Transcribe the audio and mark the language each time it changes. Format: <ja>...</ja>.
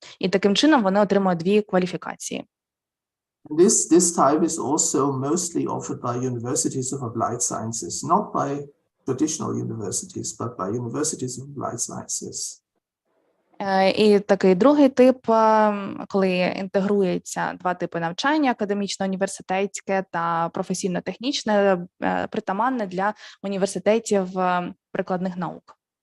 <uk>І таким чином вони отримують дві кваліфікації.</uk> <en>This type is also mostly offered by universities of applied sciences, not by traditional universities, but by universities of applied sciences.</en> <uk>І такий другий тип, коли інтегруються два типи навчання, академічно-університетське та професійно-технічне, притаманне для університетів прикладних наук.</uk>